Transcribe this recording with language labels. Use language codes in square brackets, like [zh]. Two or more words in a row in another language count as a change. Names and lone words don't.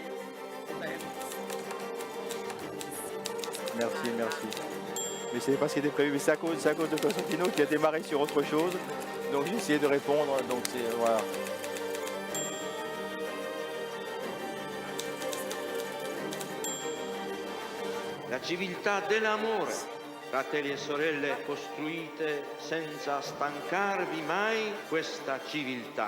[fr] Merci. Mais ce n'est pas ce qui était prévu, mais c'est à cause de Costantino qui a démarré sur autre chose. Donc j'ai essayé de répondre, donc c'est voilà. [it] La civiltà dell'amore, fratelli e sorelle, costruite senza stancarvi mai questa civiltà.